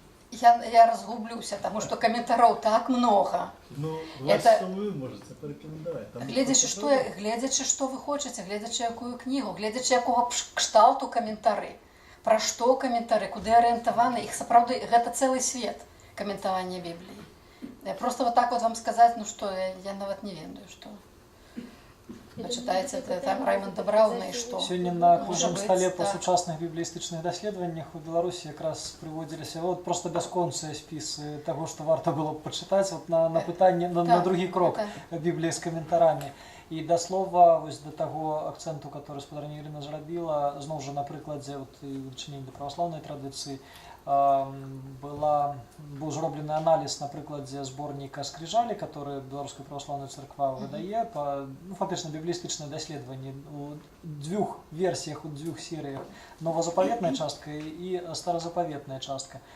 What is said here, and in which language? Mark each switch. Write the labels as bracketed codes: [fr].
[be] Я разгублюся, таму што каментароў так многа. Ну, што вы можете парэкамендаваць? Гледзячы, што вы хочаце, гледзячы якую кнігу, гледзячы якога кшталту каментары, пра што каментары, куды арыентаваны, іх сапраўды гэта цэлы свет каментавання Бібліі. [ru] Просто вот так вот вам сказаць, ну што, я нават не ведаю, што. Почитаете там Раймонда Брауна и что? [be] Сёння на круглым столе по сучасных біблістычных даследаваннях у Беларусі якраз прыводзіліся вот просто бясконцыя спісы таго, што варта было б пачытаць вот на пытанне, на другі крок Бібліі з каментарамі. І да слова, вось да таго акцэнту, который спадарня Ірына зрабіла, зноў жа на прыкладзе вот, дачынення да праваслаўнай традыцыі, быў зроблены аналіз на прыкладзе зборніка «Скрижалі», который Беларуская праваслаўная царква выдае, фактычна біблістычнае даследаванне у дзвюх версіях, у дзвюх серыях, новазапаветная частка і старазапаветная частка.